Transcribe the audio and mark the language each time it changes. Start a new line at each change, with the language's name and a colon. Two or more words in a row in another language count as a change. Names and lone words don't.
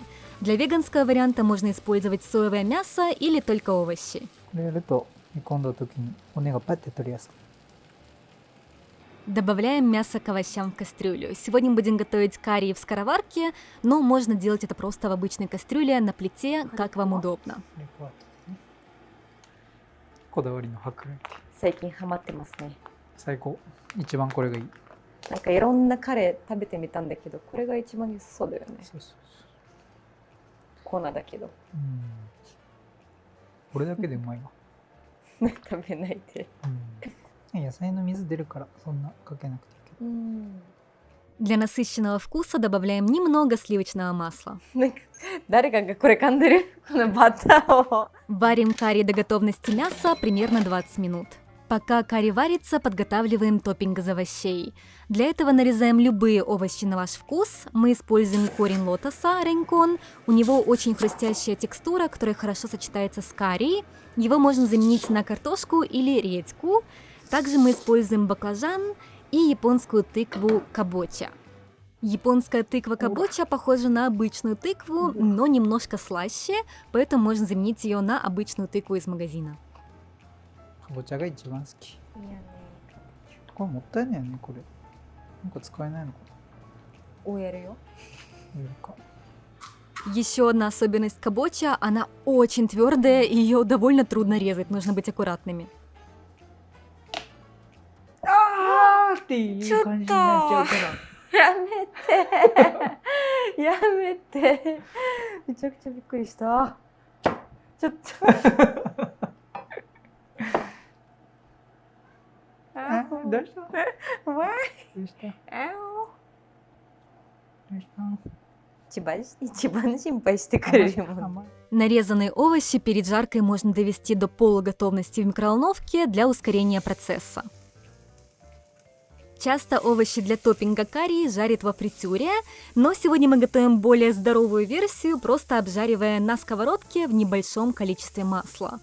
Russian: Для веганского варианта можно использовать соевое мясо или только овощи. Добавляем мясо к овощам в кастрюлю. Сегодня мы будем готовить карри в скороварке, но можно делать это просто в обычной кастрюле на плите, как вам удобно.
Japanese: こだわりの白米。最近ハマってますね。最高。一番これがいい。なんかいろんなカレー食べてみたんだけど、これが一番良さそうだよね。そうそうそう。粉だけど。これだけでうまいわ。食べないで。野菜の水出るからそんなかけなくていいけど。
Russian: Для насыщенного вкуса добавляем немного сливочного масла.
Japanese: 誰かがこれ噛んでるこのバターを。
Russian: Варим карри до готовности мяса примерно 20 минут. Пока карри варится, подготавливаем топпинг из овощей. Для этого нарезаем любые овощи на ваш вкус. Мы используем корень лотоса, ренкон. У него очень хрустящая текстура, которая хорошо сочетается с карри. Его можно заменить на картошку или редьку. Также мы используем баклажан и японскую тыкву кабоча. Японская тыква кабоча похожа на обычную тыкву, но немножко слаще, поэтому можно заменить ее на обычную тыкву из магазина.
Japanese: かぼちゃが一番好き。これもったいないよね、これ。なんか使えないのかおやるよ。な。いいか。
Russian: Еще одна особенность кабоча, она очень твердая, и ее довольно трудно резать, нужно быть аккуратными.
Japanese: あーっていう感じになっちゃうから。やめてやめて、めちゃくちゃびっくりした。ちょっとどうした？わどうした？ーどうした？一番心配してくれるもん。
Russian: Нарезанные овощи перед жаркой можно довести до полуготовности в микроволновке для ускорения процесса. Часто овощи для топпинга карри жарят во фритюре, но сегодня мы готовим более здоровую версию, просто обжаривая на сковородке в небольшом количестве масла.